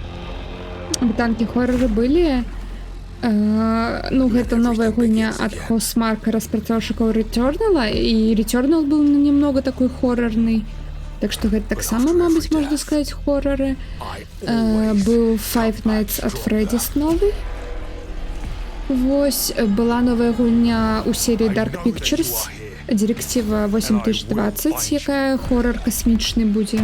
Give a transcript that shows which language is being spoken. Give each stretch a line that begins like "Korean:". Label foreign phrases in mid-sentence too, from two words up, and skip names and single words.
Belarusian: Танкі хорроры былі. Ну, гэта новая гульня ад Housemarque, распрацоўшчыкаў Returnal, і Returnal
Russian: был немного такой хоррорный.
Belarusian: Так што гэта таксама, мабыць, можна сказаць, хорроры. Быў Five Nights at Freddy's новый. Вось, была новая гульня ў серыі Dark Pictures, Директива 8020, якая хоррор касмічны будзе.